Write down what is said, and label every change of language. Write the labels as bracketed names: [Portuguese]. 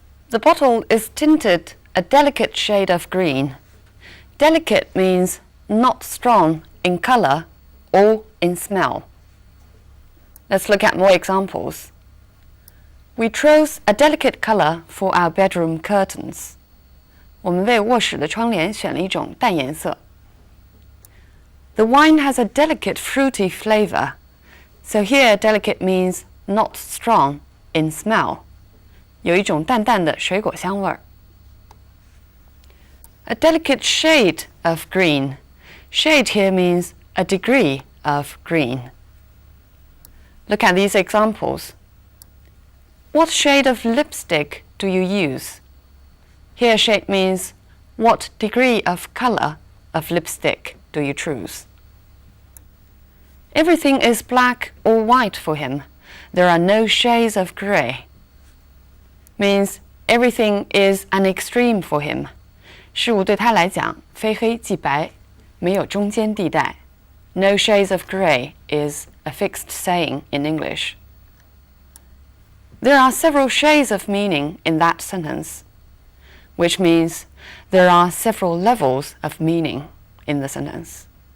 [English] The bottle is tinted a delicate shade of green. Delicate means not strong in color or in smell. Let's look at more examples. We chose a delicate color for our bedroom curtains. [Chinese] 我们为卧室的窗帘选了一种淡颜色。 [English] The wine has a delicate fruity flavor. So here delicate means not strong in smell. [Chinese] 有一种淡淡的水果香味儿。 [English] A delicate shade of green. Shade here means a degree of green. Look at these examples. What shade of lipstick do you use? Here shade means what degree of color of lipstick do you choose? Everything is black or white for him. There are no shades of gray. Means everything is an extreme for him. [Chinese] 事物对他来讲非黑即白，没有中间地带。 [English] No shades of grey is a fixed saying in English. There are several shades of meaning in that sentence, which means there are several levels of meaning in the sentence.